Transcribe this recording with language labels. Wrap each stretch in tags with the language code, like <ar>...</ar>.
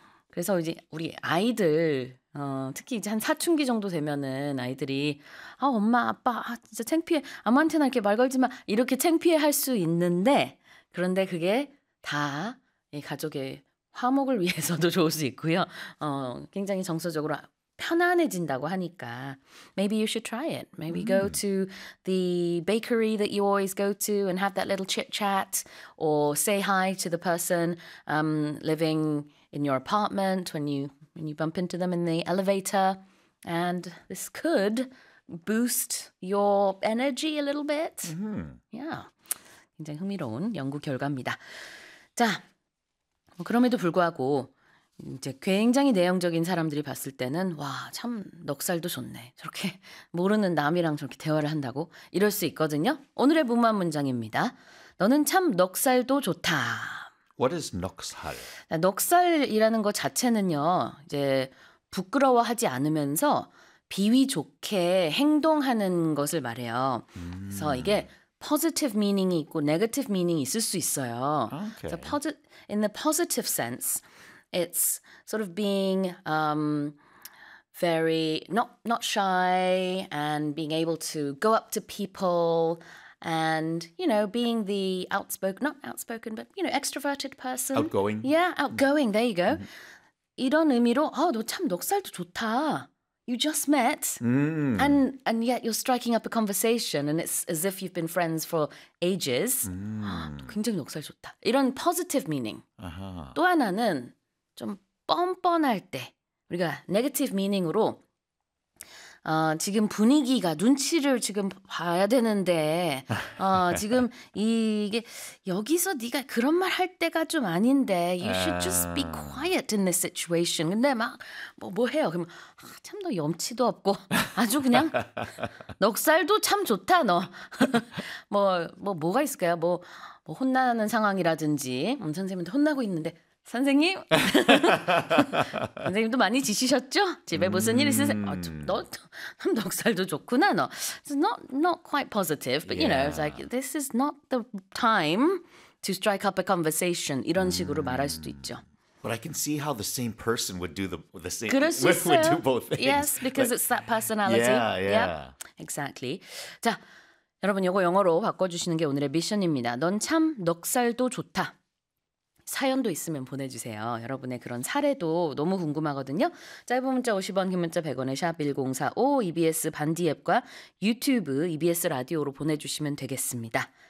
<ko>그래서 이제 우리 아이들 특히 이제 한 사춘기 정도 되면은 아이들이 아 엄마 아빠 아 진짜 창피해 아무한테나 이렇게 말 걸지 마 이렇게 창피해할 수 있는데 그런데 그게 다이 가족의 화목을 위해서도 좋을 수 있고요. 굉장히 정서적으로 편안해진다고 하니까.</ko> <en>Maybe you should try it. Maybe go to the bakery that you always go to and have that little chit chat or say hi to the person living in your apartment when you bump into them in the elevator. And this could boost your energy a little bit.</en> <ko>굉장히 흥미로운 연구 결과입니다. 자. 그럼에도 불구하고 이제 굉장히 내향적인 사람들이 봤을 때는 와, 참 넉살도 좋네. 저렇게 모르는 남이랑 저렇게 대화를 한다고 이럴 수 있거든요. 오늘의 문맛 문장입니다. 너는 참 넉살도 좋다.</ko> <en>What is 넉살?</en> <ko>넉살이라는 것 자체는요, 이제 부끄러워하지 않으면서 비위 좋게 행동하는 것을 말해요. 그래서 이게</ko> <en>positive meaning</en> <ko>이 있고</ko> <en>negative meaning</en> <ko>이 있을 수 있어요.</ko> <en>So Okay. in the positive sense, it's sort of being very not shy and being able to go up to people and being the outspoken, not outspoken, but extroverted person. Outgoing. Yeah, outgoing. There you go.</en> <ko>이런 의미로 아, 너참 넉살도 좋다.</ko> <en>You just met. And yet you're striking up a conversation and it's as if you've been friends for ages.</en> <ko>굉장히 넉살 좋다. 이런</ko> <en>positive meaning.</en> <ko>또 하나는 좀 뻔뻔할 때 우리가</ko> <en>negative meaning</en> <ko>으로 지금 분위기가 눈치를 지금 봐야 되는데 지금 이게 여기서 네가 그런 말할 때가 좀 아닌데</ko> <en>you should just be quiet in this situation.</en> <ko>근데 막뭐 해요. 그럼 참너 염치도 없고 아주 그냥 넉살도 참 좋다, 너. 뭐가 있을까요? 뭐 혼나는 상황이라든지. 선생님한테 혼나고 있는데, 선생님? 선생님도 많이 지치셨죠? 집에 무슨 일 있으세요? 너 넉살도 좋구나, 너.</ko> <en>It's not quite positive, but it's like, this is not the time to strike up a conversation.</en> <ko>이런 식으로 말할 수도 있죠.</ko> <en>But I can see how the same person would do the same,</en> <ko>그럴 수</ko> <en>would do</en> <ko>있어요.</ko> <en>both things. Yes, because Like, it's that personality. Yep, exactly.</en> <ko>자, 여러분, 이거 영어로 바꿔주시는 게 오늘의 미션입니다. 넌참 넉살도 좋다. 사연도 있으면 보내주세요. 여러분의 그런 사례도 너무 궁금하거든요. 짧은 문자 50원, 긴 문자 100원에 샵 1045, EBS 반디 앱과 유튜브 EBS 라디오로 보내주시면 되겠습니다.</ko>